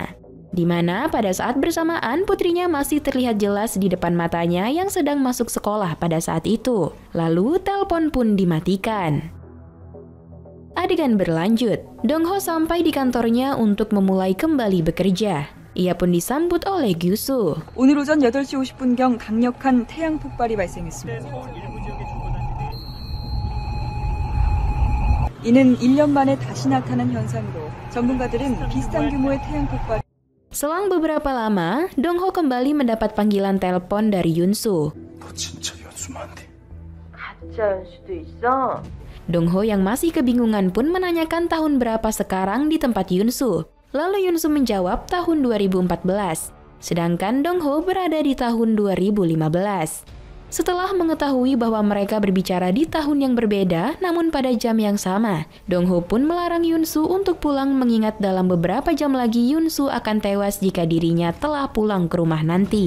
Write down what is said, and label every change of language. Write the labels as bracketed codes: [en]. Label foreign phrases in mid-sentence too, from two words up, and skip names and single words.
[id] Di mana pada saat bersamaan putrinya masih terlihat jelas di depan matanya yang sedang masuk sekolah pada saat itu. Lalu telepon pun dimatikan. Adegan berlanjut, Dong-ho sampai di kantornya untuk memulai kembali bekerja. Ia pun disambut oleh Gi-soo. [ko] 오늘 오전 8시 50분경 강력한 태양 폭발이 발생했습니다. 이는 1년 만에 다시 나타난 현상으로 전문가들은 비슷한 규모의 태양 폭발. [id] Selang beberapa lama, Dong-ho kembali mendapat panggilan telepon dari Yun-soo. [ko] 너 진짜 연수만 안 돼. 가짜일 수도 있어. [id] Dong-ho yang masih kebingungan pun menanyakan tahun berapa sekarang di tempat Yun-soo. Lalu Yun-soo menjawab tahun 2014. Sedangkan Dong-ho berada di tahun 2015. Setelah mengetahui bahwa mereka berbicara di tahun yang berbeda namun pada jam yang sama, Dong-ho pun melarang Yun-soo untuk pulang mengingat dalam beberapa jam lagi Yun-soo akan tewas jika dirinya telah pulang ke rumah nanti.